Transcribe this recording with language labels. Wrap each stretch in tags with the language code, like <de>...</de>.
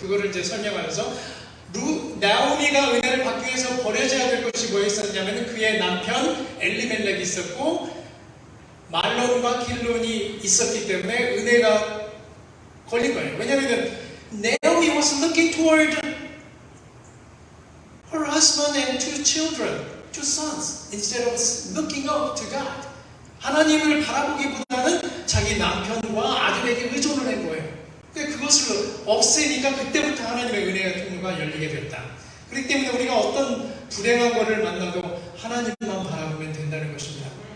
<ko>그거를 이제 설명하면서 나오미가 은혜를 받기 위해서 버려져야 될 것이 뭐였었냐면 그의 남편 엘리멜렉이 있었고 말론과 길론이 있었기 때문에 은혜가 걸린 거예요. 왜냐하면</ko> <en>Naomi was looking toward her husband and two children, two sons, instead of looking up to God.</en> <ko>하나님을 바라보기보다는 자기 남편과 아들에게 의존을 한 거예요. 그것을 없애니까 그때부터 하나님의 은혜의 통로가 열리게 됐다. 그렇기 때문에 우리가 어떤 불행한 것을 만나도 하나님만 바라보면 된다는 것입니다.</ko>